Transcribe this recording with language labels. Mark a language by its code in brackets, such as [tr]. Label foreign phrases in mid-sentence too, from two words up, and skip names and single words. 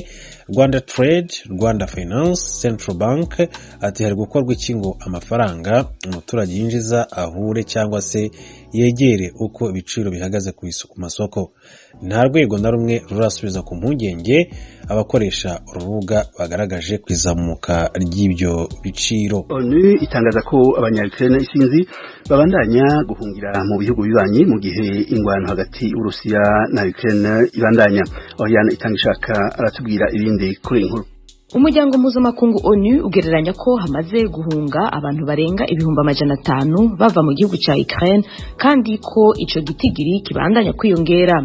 [rw] Rwanda Trade, Rwanda Finance, Central Bank ati hari gukorwa iki ngo amafaranga umuturage yinjiza ahure cyangwa se yegere uko ibiciro bihagaze ku masoko. Nta rwego na rumwe rurasubiza ku mpungenge abakoresha urubuga bagaragaje kwizamuka ry'ibyo biciro. [rn] ONU itangaza ko abanya-Ukraine isinzi babandanya guhungira mu bihugu bibanyi mu gihe ingwano hagati y'Urusiya na Ukraine ibandanya. Oriana Itangishaka aratubwira ibindi kuri inkuru. Umuryango mpuzamakungu ONU ugereranya ko hamaze guhunga abantu barenga 500,000 bava mu gihugu cya Ukraine kandi ko ico gitigiri kibandanya kwiyongera.